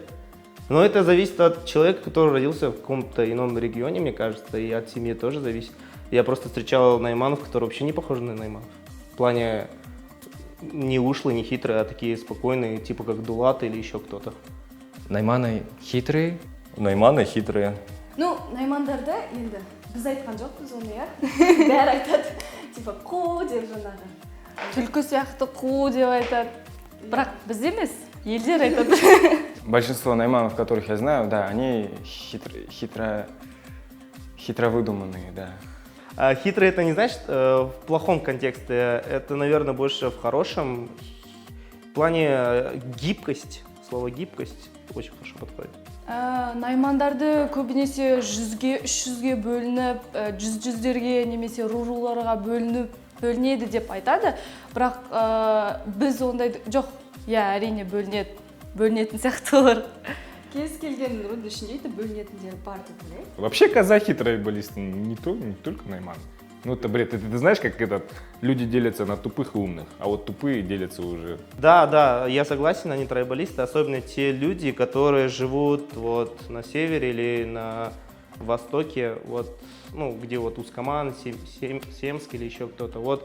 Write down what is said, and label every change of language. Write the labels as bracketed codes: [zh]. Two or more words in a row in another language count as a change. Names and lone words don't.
[ru] Но это зависит от человека, который родился в каком-то ином регионе, мне кажется, и от семьи тоже зависит. Я просто встречал найманов, которые вообще не похожи на найманов. В плане не ушлые, не хитрые, а такие спокойные, типа как Дулат или еще кто-то. Найманы хитрые? Найманы хитрые. [kk] Наймандарды енді біз айтқан жоқпыз оны, иә? Бәрі айтады, типа қу деп жаңағы. Түлкі сияқты қу деп айтады. Бірақ біз емес, елдер айтады. [ru] Большинство найманов, которых я знаю, да, они хитро выдуманные, да. А хитрый это не значит в плохом контексте, это, наверное, больше в хорошем. В плане гибкость, слово гибкость очень хорошо подходит. [kk] Наймандарды көбінесе 100-ге, 300-ге бөлініп, жүздерге немесе руларға бөлінеді деп айтады. Бірақ біз ондай жоқ, әрине бөлінетін сияқты олар. Кез келген рудың ішінде бөлінетіндері бар деп ойлаймын. [ru] Вообще казахи трайбалисты не только найманы. Это бред. Ты знаешь, как люди делятся на тупых и умных, а вот тупые делятся уже. Да, я согласен, они трайбалисты, особенно те люди, которые живут на севере или на востоке, где Ускаман, Семск или еще кто-то.